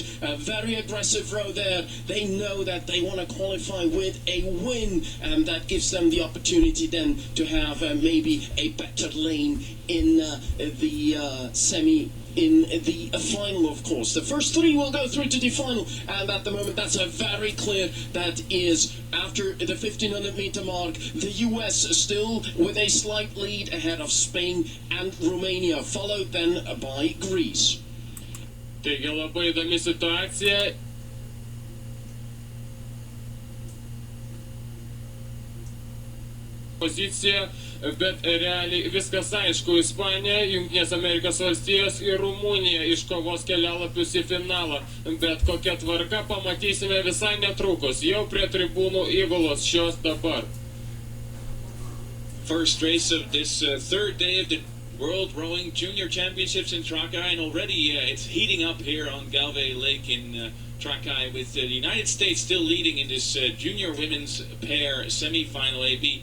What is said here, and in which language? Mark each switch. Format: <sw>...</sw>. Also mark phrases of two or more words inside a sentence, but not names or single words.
<en>A very aggressive row there. They know that they want to qualify with a win, and that gives them the opportunity then to have maybe a better lane in the final, of course. The first 3 will go through to the final, and at the moment that's a very clear. That is after the 1,500 meter mark. The US still with a slight lead ahead of Spain and Romania, followed then by Greece.</en> <lt>Taigi labai įdomi situacija. Pozicija, bet realiai viskas aišku. Ispanija, Jungtinės Amerikos valstijos ir Rumunija iškovos kelialapius į finalą. Bet kokia tvarka pamatysime visai netrukus, jau prie tribūnų įgulos šios dabar.</lt> <en>First race of this 3rd day of the World Rowing Junior Championships in Trakai, and already it's heating up here on Galway Lake in Trakai, with the United States still leading in this junior women's pair semi-final AB.</en>